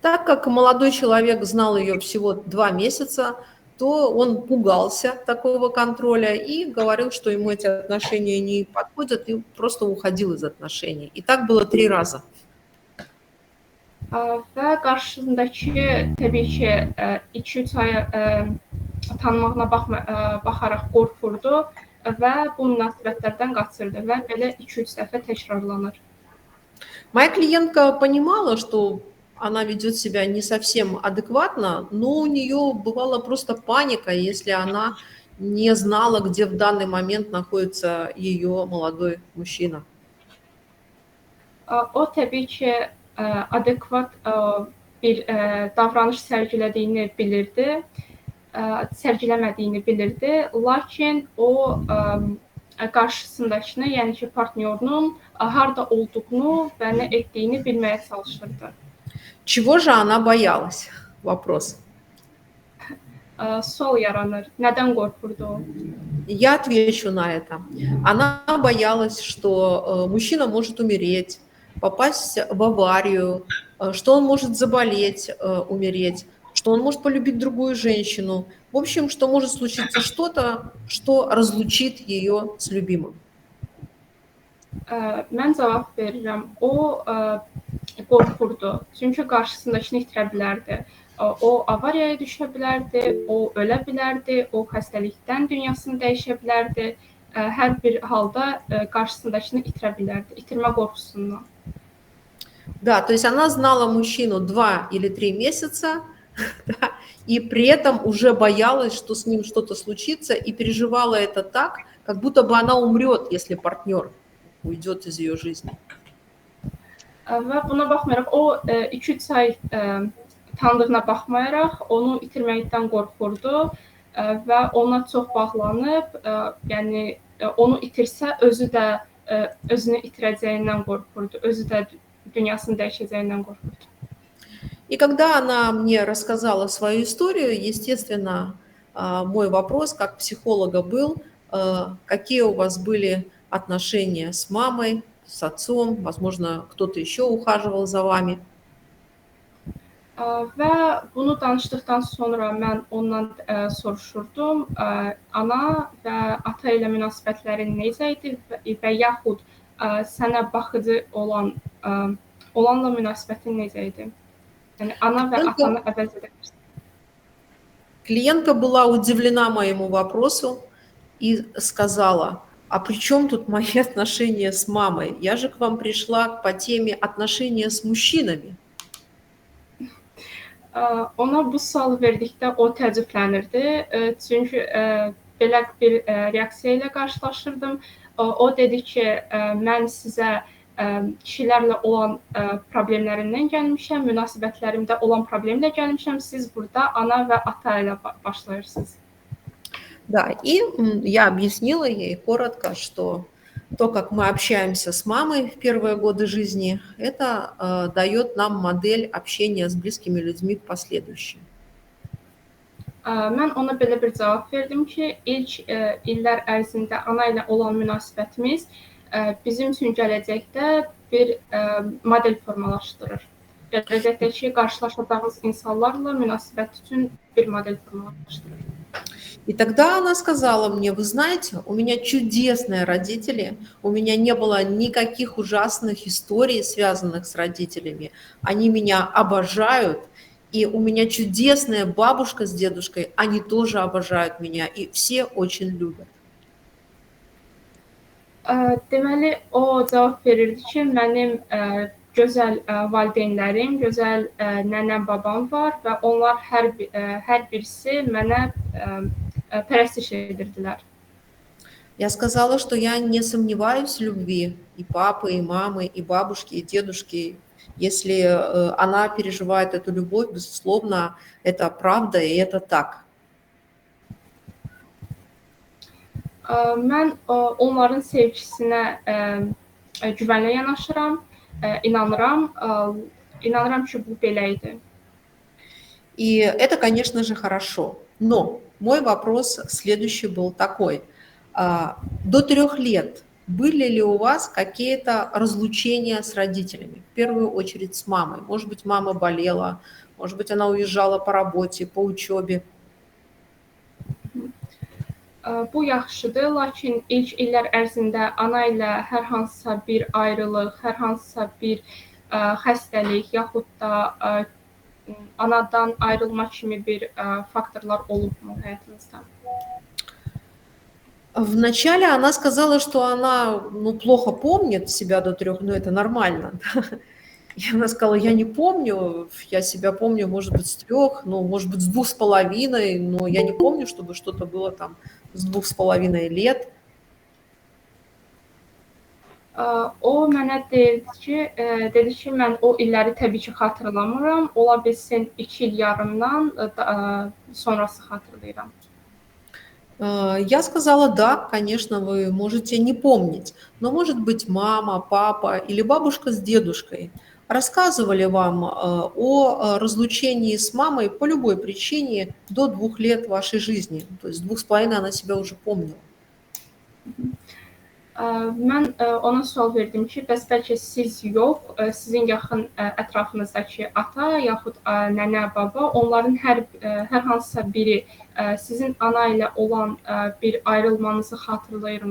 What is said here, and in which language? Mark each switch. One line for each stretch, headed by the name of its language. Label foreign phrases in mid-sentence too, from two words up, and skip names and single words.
Russian: Так как молодой человек знал ее всего 2 месяца, то он пугался такого контроля и говорил, что ему эти отношения не подходят, и просто уходил из отношений. И так было 3 раза.
Azerbaijani: Və qarşısındakı təbii ki, 2-3 ay tanımağına baxaraq qorxurdu və bu münasibətlərdən qaçırdı və belə 2-3 dəfə təkrarlanır.
Russian: Моя клиентка понимала, что она ведет себя не совсем адекватно, но у нее бывала просто паника, если она не знала, где в данный момент находится ее молодой мужчина.
Azerbaijani: O təbii ki, adekvat bir davranış sərgiləmədiyini bilirdi, lakin o qarşısındakını, yəni ki, partnyorunun harda olduğunu və nə etdiyini bilməyə çalışırdı.
Russian: Чего же она боялась? Вопрос.
Azerbaijani: Sual yaranır. Nədən qorxurdu o?
Russian: Я отвечу на это. Она боялась, что мужчина может умереть, попасть в аварию, что он может заболеть, умереть, что он может полюбить другую женщину. В общем, что может случиться что-то, что разлучит ее с любимым.
Azerbaijani: Mən cavab verirəm. O qorxurdu. Çünki qarşısındakını itirə bilərdi. O avariyaya düşə bilərdi, o ölə bilərdi, o xəstəlikdən dünyasını dəyişə bilərdi. Hər bir halda qarşısındakını itirə bilərdi. İtirmə qorxusundan.
Russian: Да, то есть она знала мужчину 2 или 3 месяца, да, и при этом уже боялась, что с ним что-то случится, и переживала это так, как будто бы она умрет, если партнер уйдет из ее жизни.
Azerbaijani: Və buna baxmayaraq, o 2-3 ay tanıdığına baxmayaraq, onu itirməkdən qorxurdu və ona çox bağlanıb, yəni onu itirsə, özü də özünü itirəcəyindən qorxurdu, özü də dünyasını dəyişəcəyindən qorxurdu.
Russian: И когда она мне рассказала свою историю, естественно, мой вопрос как психолога был, какие у вас были отношения с мамой, с отцом, возможно, кто-то еще ухаживал за вами.
Azerbaijani: Və bunu danışdıqdan sonra mən ondan soruşurdum, ana və ata ilə münasibətlərin necə idi və yaxud sənə baxıcı olanla münasibətin necə idi? Yəni ana və atanı əvəz edə bilirsən.
Russian: Клиентка была удивлена моему вопросу и сказала: а при чем тут мои отношения с мамой? Я же к вам пришла по теме отношения с мужчинами.
Azerbaijani: Ona bu sualı verdikdə o təəccüblənirdi. Çünki belə bir reaksiya ilə qarşılaşırdım. O dedi ki, mən sizə kişilərlə olan problemlərindən gəlmişəm, münasibətlərimdə olan problemlə gəlmişəm. Siz burada ana və ata ilə başlayırsınız.
Russian: Да, и я объяснила ей коротко, что то, как мы общаемся с мамой в первые годы жизни, это дает нам модель общения с близкими людьми в последующем.
Azerbaijani: Mən ona belə bir cavab verdim ki, ilk illər ərzində ana ilə olan münasibətimiz bizim üçün gələcəkdə bir model formalaşdırır. Gələcəkdəki qarşılaşacağımız insanlarla münasibət üçün bir model formalaşdırır.
Russian: И тогда она сказала мне: вы знаете, у меня чудесные родители, у меня не было никаких ужасных историй, связанных с родителями, они меня обожают, и у меня чудесная бабушка с дедушкой, они тоже обожают меня, и все очень любят.
Azerbaijani: Deməli, o cavab verirdi ki, mənim gözəl valideynlərim, gözəl nənəm, babam var və onlar hər birisi mənə pərəstiş edirdilər.
Russian: Я сказала, что я не сомневаюсь в любви и папы, и мамы, и бабушки, и дедушки. Если она переживает эту любовь, безусловно, это правда, и это так.
Azerbaijani: Mən onların sevgisinə güvənlə yanaşıram, inanıram ki, bu belə idi.
Russian: И это, конечно же, хорошо. Но мой вопрос следующий был такой. До 3 лет были ли у вас какие-то разлучения с родителями? В первую очередь с мамой. Может быть, мама болела, может быть, она uезжала по работе, по учебе.
Azerbaijani: Bu yaxşıdır, lakin ilk illər ərzində ana ilə hər hansısa bir ayrılıq, hər hansısa bir xəstəlik yaxud da anadan ayrılma kimi bir faktorlar olubmu həyatınızda?
Russian: Вначале она сказала, что она плохо помнит себя до 3, но это нормально. И она сказала, я не помню, я себя помню, может быть, с 3, может быть, с 2,5, но я не помню, чтобы что-то было там с 2,5 лет.
Azerbaijani: O mənə dedi ki, mən o illəri təbii ki, xatırlamıram. Ola bilsin 2 il yarımdan sonrası xatırlayıram.
Russian: Я сказала, да, конечно, вы можете не помнить, но, может быть, мама, папа или бабушка с дедушкой рассказывали вам о разлучении с мамой по любой причине до 2 лет вашей жизни. То есть 2,5 она себя уже помнила.
Azerbaijani: Mən ona sual verdim ki, bəs bəlkə siz yox, sizin yaxın ətrafınızdakı ata yaxud nənə, baba, onların hər hansısa biri sizin ana ilə olan bir ayrılmanızı xatırlayırmı?